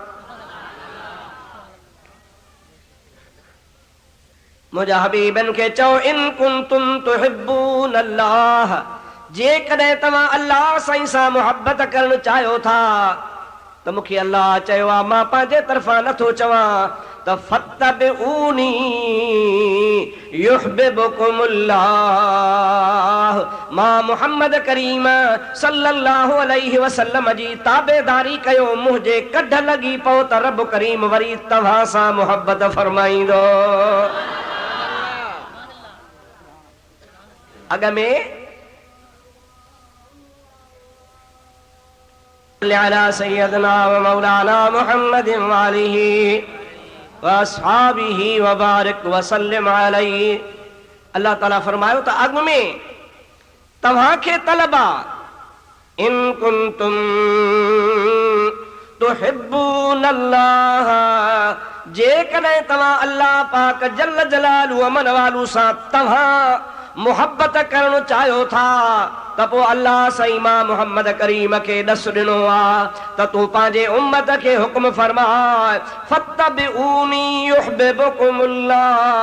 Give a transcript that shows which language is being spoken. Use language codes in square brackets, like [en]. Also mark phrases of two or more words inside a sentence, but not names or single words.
[sd] मुंहिंजा हबीबनि खे चओ, [ar] إن كنتم تحبون الله, [sd] जेकॾहिं तव्हां अल्लाह साईं सां मुहबत करणु चाहियो था त मूंखे अल्लाह चयो आहे, मां पंहिंजे तरफ़ां नथो चवां त फत्तबिऊनी युहिब्बुकुमुल्लाह, मां मुहम्मद करीम [ar] صلى الله عليه وسلم [sd] जी ताबेदारी कयो, मुंहिंजे कढ लॻी पओ त रब करीम वरी तव्हां सां मुहबत फरमाईंदो। अॻ में [ar] على سيدنا ومولانا محمد وآله وأصحابه وبارك وسلم عليه. [sd] अल्लाह ताला फरमायो त अॻ में तव्हांखे तलबा, [ar] إن كنتم تحبون الله, [sd] जेकॾहिं तव्हां अल्लाह पाक [ar] جل جلاله [sd] अमन वालू सां तव्हां मुहबत करणु चाहियो था त पोइ अल्लाह साईं मां मुहम्मद करीम खे ॾस ॾिनो आहे त तूं पंहिंजे उम्मत खे हुक्म फरमाए, [ar] فاتبعوني يحببكم الله,